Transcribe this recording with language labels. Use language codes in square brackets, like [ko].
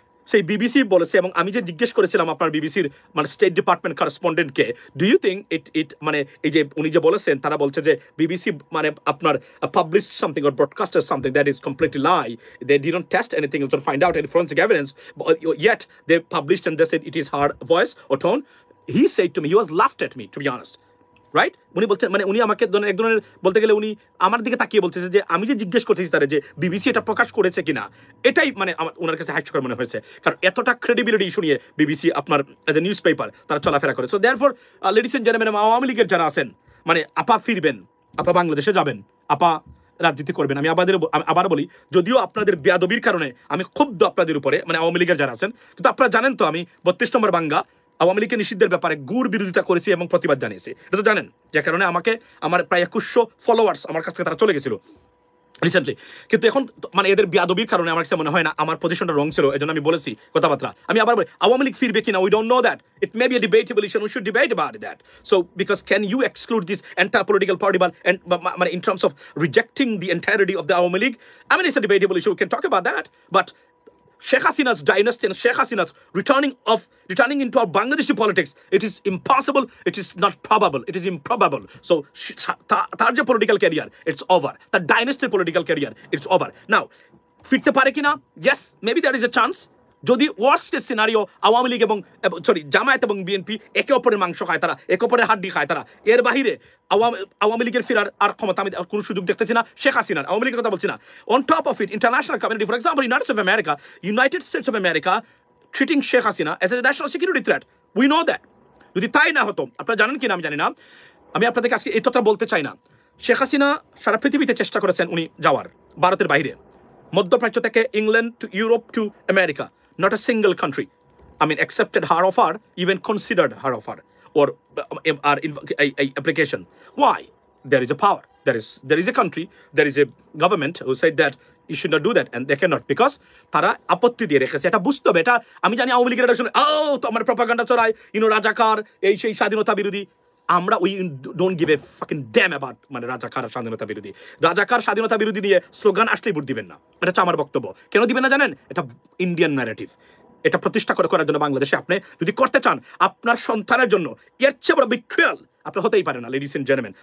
[bn] সেই বিবিসি বলেছে, এবং আমি যে জিজ্ঞেস করেছিলাম আপনার বিবিসির মানে state department করেসপন্ডেন্টকে, [en] do you think it [bn] মানে এই যে উনি যে বলেছেন, তারা বলছে যে বিবিসি মানে আপনার [en] Published something or broadcasted something that is completely lie, they didn't test anything or find out any forensic evidence, yet they published and they said it is her voice or tone. He said to me, he was laughed at me, to be honest, right? [bn] উনি বলছেন, মানে উনি আমাকে এক ধরনের বলতে গেলে উনি আমার দিকে তাকিয়ে বলছে যে আমি যে জিজ্ঞেস করতেছি তারা যে বিবিসি এটা প্রকাশ করেছে কিনা, এটাই মানে আমার ওনার কাছে হাস্যকর মনে হয়েছে, কারণ এতটা ক্রেডিবিলিটি ইস্যু নিয়ে বিবিসি আপনার অ্যাজ এ নিউজ পেপার তারা চলাফেরা করে। [en] so therefore ladies and gentleman, [bn] Awami লীগের যারা আছেন, মানে আপা ফিরবেন, আপা বাংলাদেশে যাবেন, আপা রাজনীতি করবেন। আমি আবার বলি, যদিও আপনাদের বেয়াদবির কারণে আমি ক্ষুব্ধ আপনাদের উপরে, মানে আওয়ামী লীগের যারা আছেন, কিন্তু আপনারা জানেন তো আমি 32 নম্বর বাঙ্গা আওয়ামী লীগের নিষিদ্ধের ব্যাপারে গুড় বিরোধিতা করেছি এবং প্রতিবাদ জানিয়েছি, এটা তো জানেন, যে কারণে আমাকে আমার প্রায় 2100 ফলোয়ার্স আমার কাছ থেকে তারা চলে গেছিল রিসেন্টলি। কিন্তু এখন মানে এদের বিয়াদবির কারণে আমার কাছে মনে হয় না আমার পজিশনটা রং ছিল, এজন্য আমি বলেছি কথাবার্তা। আমি আবার বলি আওয়ামী লীগ ফিরবে কিনা [en] We don't know that, it may be a debatable issue, we should debate about that. So because can you exclude this entire political party মানে in terms of rejecting the entirety of the Awami League? I mean, it's a debatable issue, we can talk about that, but Sheikh Hasina's dynasty and Sheikh Hasina's returning into our Bangladeshi politics, it is impossible, it is not probable, it is improbable. So [bn] তার যে [en] political career, it's over. The dynasty political career, it's over. [bn] Now, ফিরতে পারে কিনা? [en] Yes, maybe there is a chance. [bn] যদি worst case scenario Awami League এবং জামায়াত এবং BNP একে অপরের মাংস খায়, তারা একে অপরের হাড্ডি খায়, তারা এর বাহিরে আওয়ামী লীগের ফেরার আর ক্ষমতা আমি কোনো সুযোগ দেখতেছি না। শেখ হাসিনার আওয়ামী লীগের কথা বলছি না। [en] On top of it, international community, for example United States of America treating Sheikh Hasina as a national security threat, we know that. [bn] যদি তাই না হতো, আপনারা জানেন কিনা আমি জানি না, আমি আপনাদেরকে আজকে এই কথা বলতে চাই না, শেখ হাসিনা সারা পৃথিবীতে চেষ্টা করেছেন উনি যাওয়ার, ভারতের বাইরে, মধ্যপ্রাচ্য থেকে England to Europe to America, [en] not a single country, I mean, accepted her offer, even considered her offer or our application. Why? There is a power. There is a country, there is a government who said that you should not do that, and they cannot, because [bn] তারা আপত্তি দিয়ে রেখেছে। এটা বুঝতে হবে। এটা আমি জানি আওয়ামী লীগের শুনে তো আমার প্রপাগান্ডা চড়ায়, রাজাকার, এই সেই স্বাধীনতা বিরোধী। [en] আমরা we don't give a fucking damn about [bn] মানে রাজাকার স্বাধীনতা বিরোধী। রাজাকার স্বাধীনতা বিরোধী নিয়ে স্লোগান আসলেই ভোট দিবেন না, এটা হচ্ছে আমার বক্তব্য। কেন দিবেন না জানেন? এটা ইন্ডিয়ান ন্যারেটিভ, এটা প্রতিষ্ঠা করার জন্য বাংলাদেশে আপনি যদি করতে চান আপনার সন্তানের জন্য, এর চেয়ে বড় বিট্রিয়াল আপনার হতেই পারে না, লেডিস এন্ড জেন্টলম্যান।